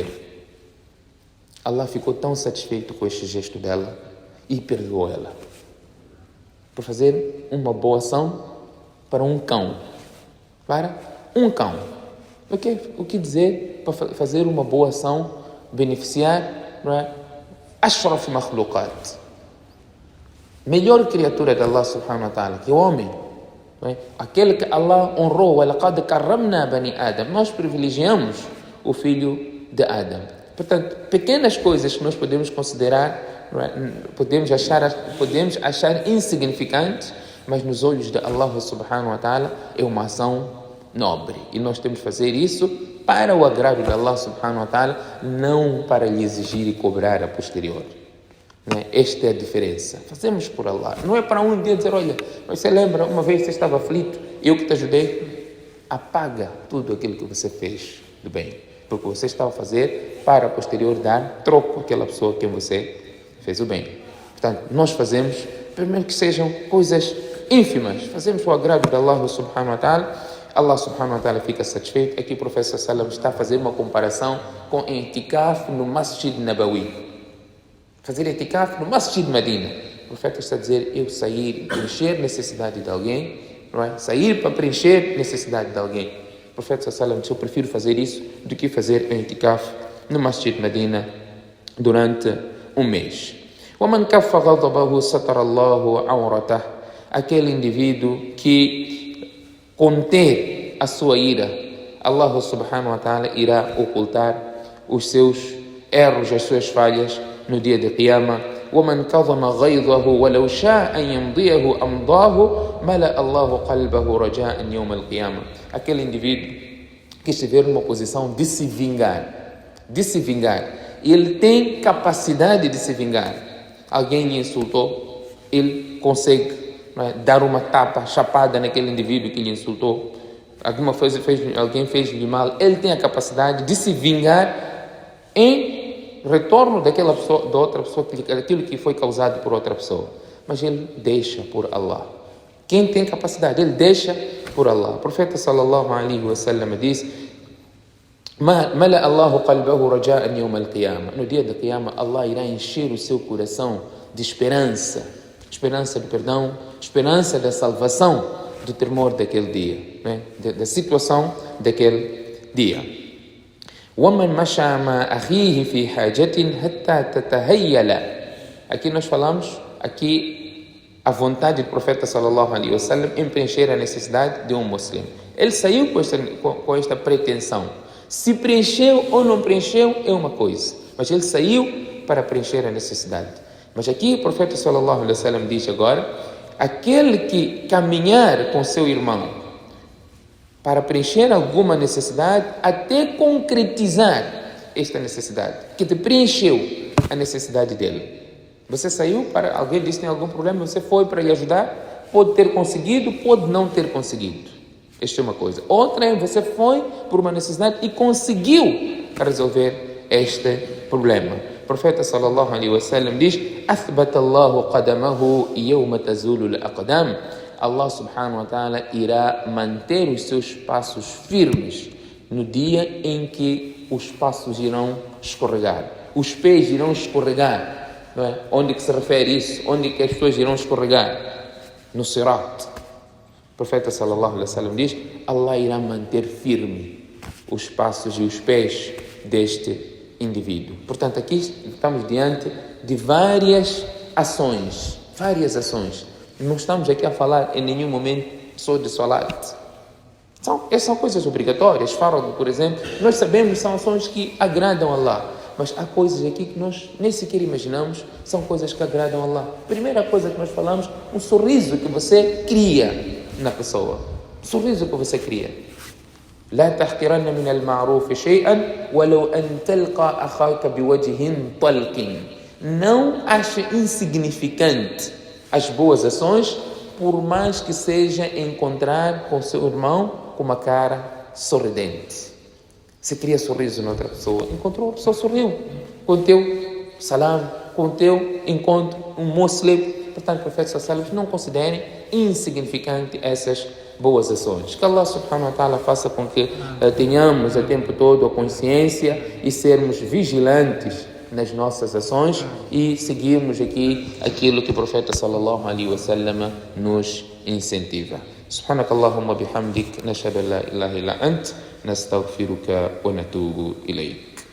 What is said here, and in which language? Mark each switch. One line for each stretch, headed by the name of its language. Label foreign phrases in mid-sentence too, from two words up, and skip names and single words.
Portuguese: Allah ficou tão satisfeito com este gesto dela e perdoou ela por fazer uma boa ação para um cão. O que dizer para fazer uma boa ação, beneficiar, não é?
Arabic: أشرف مخلوقات,
Portuguese: melhor criatura de Allah
Arabic: سبحانه وتعالى,
Portuguese: que é o homem. não é? Aquele que Allah honrou,
Arabic: وَلَقَدْ كَرَّمْنَا بَنِي Adam,
Portuguese: nós privilegiamos o filho de Adam. Portanto, pequenas coisas que nós podemos considerar, não é? podemos achar insignificantes, mas nos olhos de Allah
Arabic: سبحانه وتعالى
Portuguese: é uma ação nobre. E nós temos que fazer isso para o agrado de Allah
Arabic: سبحانه وتعالى,
Portuguese: não para lhe exigir e cobrar a posterior. Não é? Esta é a diferença. Fazemos por Allah. Não é para um dia dizer, olha, você lembra, uma vez você estava aflito, eu que te ajudei. Apaga tudo aquilo que você fez do bem. Porque você estava a fazer para a posterior dar troco àquela pessoa a quem você fez o bem. Portanto, nós fazemos, primeiro que sejam coisas ínfimas. Fazemos o agrado de Allah
Arabic: سبحانه وتعالى.
Portuguese: Allah
Arabic: سبحانه وتعالى
Portuguese: fica satisfeito. Aqui o professor Salam está a fazer uma comparação com itikaf no Masjid Nabawi. Fazer itikaf no Masjid Medina. O profeta está a dizer, eu sair, preencher necessidade de alguém, não é? Sair para preencher necessidade de alguém. O profeta Salam disse, eu prefiro fazer isso do que fazer itikaf no Masjid Medina durante um mês.
Arabic: وَمَنْ كَفَّ غَضَبَهُ سَتَرَ اللَّهُ عَوْرَتَهُ.
Portuguese: Aquele indivíduo que conter a sua ira, Allah
Arabic: سبحانه وتعالى
Portuguese: irá ocultar os seus erros, as suas falhas no dia de Qiyamah.
Arabic: وَمَنْ كَظَمَ غَيْظَهُ وَلَوْ شَاءَ أَنْ يَمْضِيَهُ أَمْضَاهُ مَلَأَ اللَّهُ قَلْبَهُ رَجَاءً يَوْمَ الْقِيَامَةِ.
Portuguese: Aquele indivíduo que estiver numa posição de se vingar, e ele tem capacidade de se vingar. Alguém lhe insultou, ele consegue dar uma tapa, chapada naquele indivíduo que lhe insultou. Alguém fez-lhe mal, ele tem a capacidade de se vingar em retorno daquela pessoa, da outra pessoa, aquilo que foi causado por outra pessoa. Mas ele deixa por Allah. Quem tem capacidade, ele deixa por Allah. O profeta
Arabic: صلى الله عليه وسلم
Portuguese: diz,
Arabic: مَلَأَ اللَّهُ قَلْبَهُ رَجَاءً يَوْمَ الْقِيَامَةِ.
Portuguese: No dia da Qiyamah, Allah irá encher o seu coração de esperança do perdão, esperança da salvação, do temor daquele dia, né? da situação daquele dia.
Arabic: وَمَنْ مَشَى مَا أَخِيهِ فِي حَاجَةٍ حَتَّى تَتَهَيَّلَ.
Portuguese: Aqui nós falamos, a vontade do profeta
Arabic: صلى الله عليه وسلم
Portuguese: em preencher a necessidade de um muçulmano. Ele saiu com esta pretensão. Se preencheu ou não preencheu é uma coisa, mas ele saiu para preencher a necessidade. Mas aqui o profeta
Arabic: صلى الله عليه وسلم
Portuguese: diz agora, aquele que caminhar com seu irmão para preencher alguma necessidade, até concretizar esta necessidade, que te preencheu a necessidade dele. Você saiu para, alguém disse que tem algum problema, você foi para lhe ajudar, pode ter conseguido, pode não ter conseguido. Esta é uma coisa. Outra é, você foi por uma necessidade e conseguiu resolver este problema. O profeta
Arabic: صلى الله عليه وسلم
Portuguese: diz,
Arabic: أثبت الله قدمه يوم تزول الأقدام.
Portuguese: Allah
Arabic: سبحانه وتعالى
Portuguese: irá manter os seus passos firmes no dia em que os passos irão escorregar, os pés irão escorregar, não é? Onde que se refere isso? Onde que as pessoas irão escorregar? No Sirat. O profeta
Arabic: صلى الله عليه وسلم
Portuguese: diz, Allah irá manter firme os passos e os pés deste indivíduo. Portanto, aqui estamos diante de várias ações. Não estamos aqui a falar em nenhum momento só de salat. Essas são coisas obrigatórias. Farad, por exemplo, nós sabemos que são ações que agradam a Allah. Mas há coisas aqui que nós nem sequer imaginamos, são coisas que agradam a Allah. Primeira coisa que nós falamos, um sorriso que você cria na pessoa. Sorriso que você cria.
Arabic: لا تحقرن من المعروف شيئا ولو أن تلقى أخاك بوجه طلق.
Portuguese: Não ache insignificante as boas ações, por mais que seja encontrar com seu irmão com uma cara sorridente. Você cria sorriso na outra pessoa, encontrou, a pessoa sorriu. Com o teu salam, com o teu encontro, um muçlim. Portanto, o profeta
Arabic: صلى الله عليه وسلم,
Portuguese: não considerem insignificante essas boas ações. Que Allah
Arabic: سبحانه وتعالى
Portuguese: faça com que tenhamos o tempo todo a consciência e sermos vigilantes nas nossas ações e seguirmos aqui aquilo que o profeta
Arabic: صلى الله عليه وسلم
Portuguese: nos incentiva.
Arabic: سبحانك اللهم بحمدك نشهد أن لا إله إلا أنت نستغفرك ونتوب إليك.